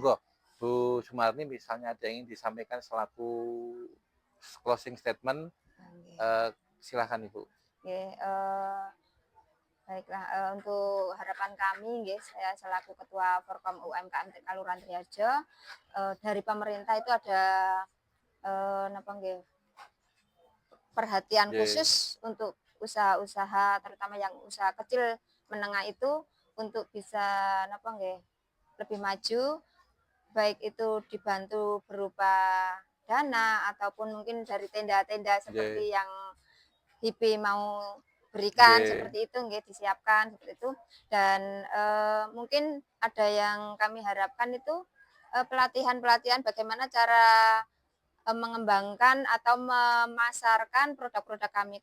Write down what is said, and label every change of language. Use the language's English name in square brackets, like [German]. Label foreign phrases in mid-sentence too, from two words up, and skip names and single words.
[Indonesian] monggo Bu Sumarni misalnya ada yang ingin disampaikan selaku [English] closing statement, [Indonesian] oke, eh, silakan Ibu. oke, baiklah, untuk harapan kami, nggih, saya selaku Ketua Forkom UMKM Kelurahan Triharjo, dari pemerintah itu ada [Javanese] napa nggih, [Indonesian] perhatian Nggih, khusus untuk usaha-usaha terutama yang usaha kecil menengah itu untuk bisa [Javanese] napa nggih, [Indonesian] lebih maju, baik itu dibantu berupa dana ataupun mungkin dari tenda-tenda nggih, seperti yang HIPI mau berikan nggih, seperti itu nggih, disiapkan seperti itu. Dan, mungkin ada yang kami harapkan itu, pelatihan-pelatihan bagaimana cara mengembangkan atau memasarkan produk-produk kami.